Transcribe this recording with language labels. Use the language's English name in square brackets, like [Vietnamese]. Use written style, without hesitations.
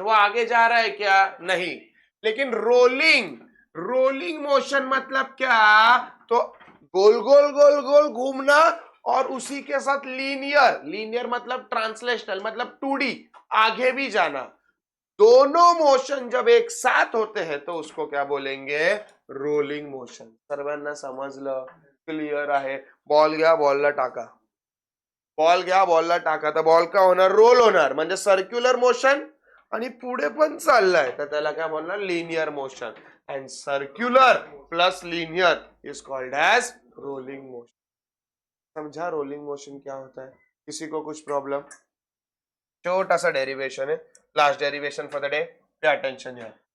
[Hindi] वो आगे जा रहा है क्या, नहीं। लेकिन रोलिंग, रोलिंग मोशन मतलब क्या, तो गोल गोल गोल गोल घूमना और उसी के साथ लीनियर, लीनियर मतलब ट्रांसलेशनल मतलब 2D आगे भी जाना। दोनों मोशन जब एक साथ होते हैं तो उसको क्या बोलेंगे, रोलिंग मोशन। [Marathi] सर्वांना समजलं, क्लियर आहे? बॉल घ्या, बॉलला टाका, बॉल घ्या, बॉलला टाका, तर बॉल का होणार, रोल होणार, म्हणजे सर्क्युलर मोशन आणि पुढे पण चाललाय, तर त्याला काय बोलणार, linear motion. [English] End circular plus linear is called age rolling motion. [Hindi] समझा रोलिंग मोशन क्या होता है? किसी को कुछ प्रॉब्लम? छोटा सा डेरिवेशन है, [English] Last derivation for the day, pay attention here.